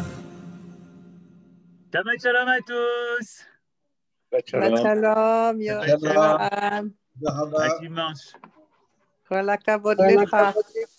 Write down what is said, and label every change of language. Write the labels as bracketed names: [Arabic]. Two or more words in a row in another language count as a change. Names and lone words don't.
[Hebrew] שבת שלום [French] à tous. [Hebrew] שבת שלום יואל. [French] À dimanche. [Hebrew] כל הכבוד לך.